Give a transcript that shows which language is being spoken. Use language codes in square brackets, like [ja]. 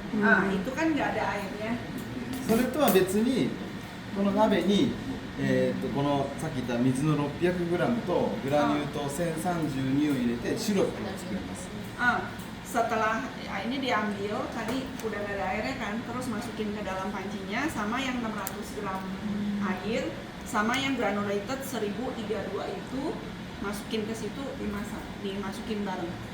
[id] itu kan nggak ada airnya. [ja] それとは別にこの鍋に、このさっき言った水の 600g とグラニュー糖1032を入れてシロップを作ります。 [id] Setelah ini diambil, tadi udah nggak ada airnya kan, terus masukin ke dalam pancinya sama yang 600 gram air sama yang granulated 1032 itu masukin ke situ, dimasukin bareng.